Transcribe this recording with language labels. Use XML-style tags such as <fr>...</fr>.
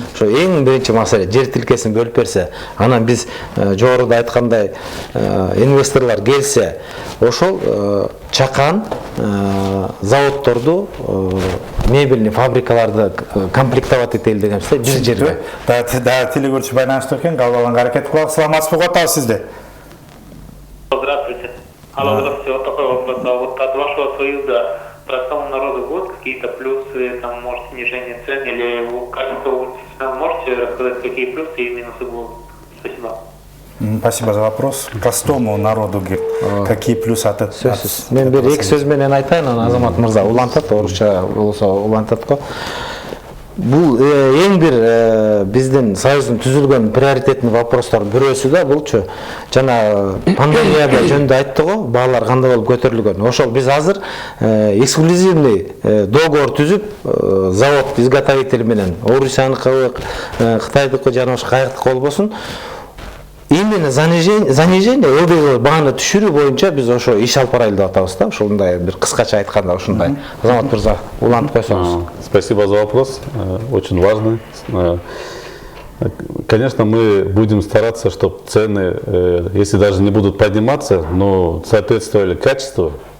<ky>Ошо эң биринчи маселе жер тилкесин бөлүп берсе, анан биз жогоруда айткандай инвесторлор келсе, ошол чакан заводдорду, мебельный фабрикаларды комплектовать этели деген сөз бир жерге. Да телекөрүүчү байланышта экен, кабыл алганга аракет кылабыз. Саламатсызбы, угатабыз сизди.</ky> <ru>Здравствуйте. Алло, здравствуйте. Вот такой вопрос. Вот от вашего союза простому народу будут какие-то плюсы, там, может, снижение цен или качество улицы? Можете рассказать, какие плюсы и минусы будут? Спасибо. Спасибо за вопрос. Простому народу, какие плюсы от этого?</ru> <ky>Мен бир эки сөз менен айтайын, анан Азамат мырза улантат, орусча болсо улантат го. Бул эң бир биздин союздун түзүлгөн приоритеттүү вопростор бирөөсү да булчу. Жана пандемияда жөнүндө айттык го, баалар кандай болуп көтөрүлгөн. Ошол биз азыр эксклюзивный договор түзүп, завод изготовитель менен Орусияныкы, Кытайдыкы жана ошо кайыктыкы болбосун, именно занижение ылдый бааны түшүрүү боюнча биз ошо иш алып барайлы деп атабыз да. Ушундай бир кыскача айтканда ушундай. Азамат мырза улантып койсоңуз.</ky> <ru>Спасибо за вопрос, очень важный. Конечно, мы будем стараться, чтобы цены, если даже не будут подниматься, но соответствовали качеству.</ru>